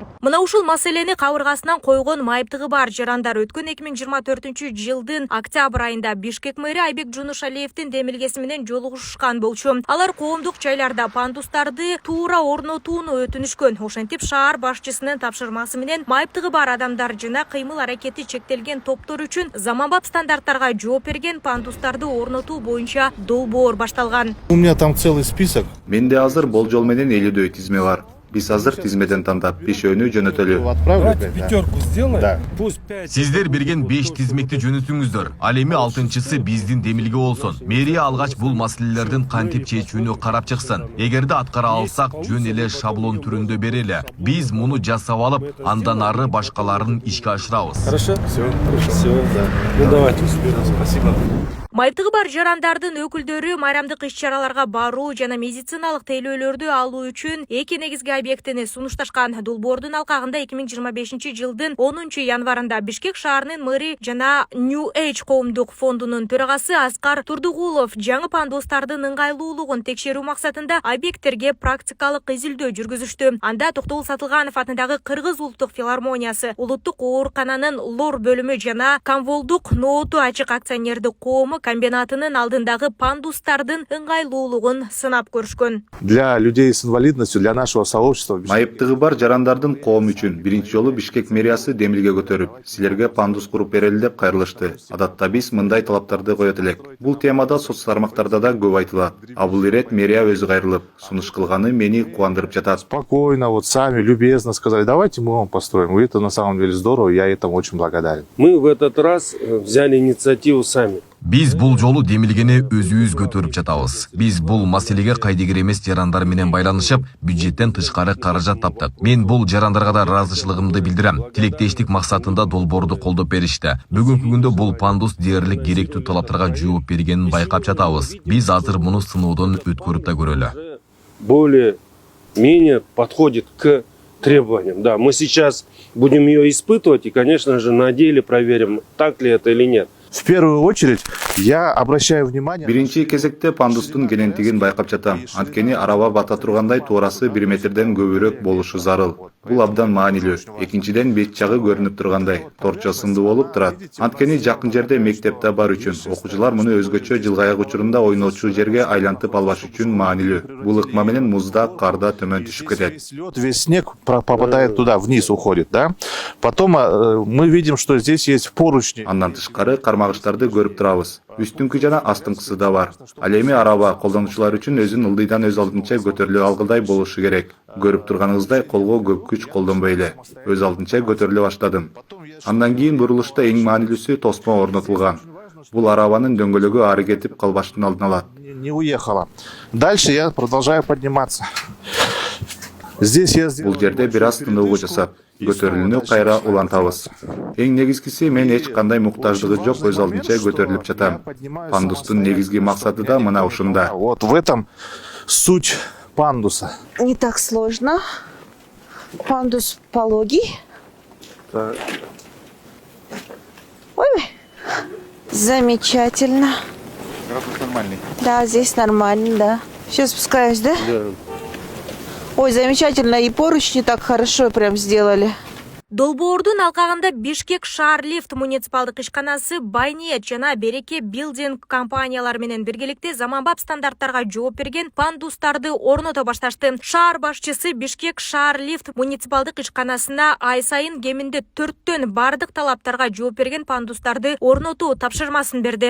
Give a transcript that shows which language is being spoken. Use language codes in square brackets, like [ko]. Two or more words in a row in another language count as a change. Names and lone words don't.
[ky] Мына ушул маселени кабыргасынан койгон майыптыгы бар жарандар өткөн 2024-жылдын октябрь айында Бишкек мэри Айбек Жунушалиевдин демилгеси менен жолугушкан болчу. Алар коомдук жайларда пандустарды туура орнотууну өтүнүшкөн. Ошентип шаар башчысынын тапшырмасы менен майыптыгы бар адамдар жана кыймыл аракети чектелген топтор үчүн заманбап стандарттарга жооп берген пандустарды орнотуу боюнча долбоор башталган. [ru] У меня там целый список. [ky] Менде азыр болжол менен 50дөй тизме бар. Биз азыр тизмеден тандап бешөөнү жөнөтөлү. [ru] Давайте пятерку сделаем. Да. Пусть 5. [ky] Сиздер берген 5 тизмекти жөнөтүңүздөр. Ал эми 6-чысы биздин демилге болсун. Мэрия алгач бул маселелердин кантип чечүүнү карап чыксын. Эгерде аткара алсак, жөн эле шаблон түрүндө берели. Биз муну жасап алып, андан ары башкаларын ишке ашырабыз. [ru] Хорошо? Все, да. Ну давайте. Спасибо. [ky] Майыптыгы бар жарандардын өкүлдөрү майрамдык иш-чараларга баруу жана медициналык тейлөөлөрдү алуу үчүн эки негизги объектини сунушташкан. Долбоордун алкагында 2025-жылдын 10-январында Бишкек шаарынын мэри жана New Age коомдук фондунун төрагасы Аскар Турдугулов жаңы пандустардын ыңгайлуулугун текшерүү максатында объекттерге практикалык изилдөө жүргүзүштү. Анда Токтогул Сатылганов атындагы Кыргыз улуттук филармониясы, улуттук оорукананын лор бөлүмү жана Камволдук нооту ачык акционердик коому комбинатынын алдындагы пандустардын ыңгайлуулугун сынап көрүшкөн. [ru] Для людей с инвалидностью, для нашего сообщества. [ky] Майыптыгы бар жарандардын коому үчүн биринчи жолу Бишкек мэриясы демилге көтөрүп, силерге пандус куруп берели деп кайрылышты. Адатта биз мындай талаптарды коет элек. Бул темада соц тармактарда да көп айтылат. А бул ирет мэрия өзү кайрылып, сунуш кылганы мени кубандырып жатат. [ru] Спокойно, вот сами, любезно сказали, давайте мы вам построим. И это на самом деле здорово, я этому очень благодарен. Мы в этот раз взяли инициативу сами. [ky] Биз бул жолу демилгени өзүбүз көтөрүп жатабыз. Биз бул маселеге кайдыгер эмес жарандар менен байланышып, бюджеттен тышкары каражат таптык. Мен бул жарандарга да ыраазычылыгымды билдирем. Тилектештик максатында долбоорду колдоп беришти. Бүгүнкү күндө бул пандус дээрлик керектүү талаптарга жооп бергенин байкап жатабыз. Биз азыр муну сыноодон өткөрүп да көрөлү. [ru] Более-менее подходит к требованиям. Да, мы сейчас будем ее испытывать и, конечно же, на деле проверим, так ли это или нет. В первую очередь я обращаю внимание. [ky] Биринчи кезекте пандустун генетигин байкап жатам. Анткени араба бата тургандай туурасы 1 метрден көбүрөөк болушу зарыл. Бул абдан маанилүү. Экинчиден бет жагы көрүнүп тургандай, торчо сынды болуп турат. Анткени жакын жерде мектепте бар үчүн окуучулар муну өзгөчө жылгаяк учурунда ойночу жерге айлантып албаш үчүн маанилүү. Бул ыкма менен музда, карда төмөн түшүп кетет. [ru] Весь снег попадает туда, вниз уходит, да? Потом мы видим, что здесь есть поручни. [ky] Андан тышкары кармагычтарды көрүп турабыз. Үстүңкү жана астыңкысы да бар. Ал эми араба колдонуучулар үчүн өзүн ылдыйдан өз алдынча көтөрүлө алгыдай болушу керек. Көрүп турганыңыздай колго көп күч колдонбой эле. Өз алдынча көтөрүлө баштадым. Андан кийин бурулушта эң маанилүүсү тосмо орнотулган. Бул арабанын дөңгөлөгү ары кетип калбаштын алдын алат. [ru] Не уехала. Дальше я продолжаю подниматься. Здесь я сделал. [ky] Бул жерде бир аз тыныгуу жасап, көтөрүлүүнү кайра улантабыз. Эң негизгиси мен эч кандай муктаждыгы жок өз алдынча көтөрүлүп жатам. Пандустун негизги максаты да мына ушунда. [ru] Вот в этом суть пандуса. Не так сложно. Пандус пологий. Так. Ой, замечательно. Градус нормальный. Да, здесь нормально, да. Сейчас спускаюсь, да? Да. Ой, замечательно. И поручни так хорошо прям сделали. [ky] Долбоордун алкагында Бишкек шаар лифт муниципалдык ишканасы Байниет жана Береке билдинг компаниялары менен биргеликте заманбап стандарттарга жооп берген пандустарды орното башташты. Шаар башчысы Бишкек шаар лифт муниципалдык ишканасына ай сайын кеминде 4төн бардык талаптарга жооп берген пандустарды орнотуу тапшырмасын берди.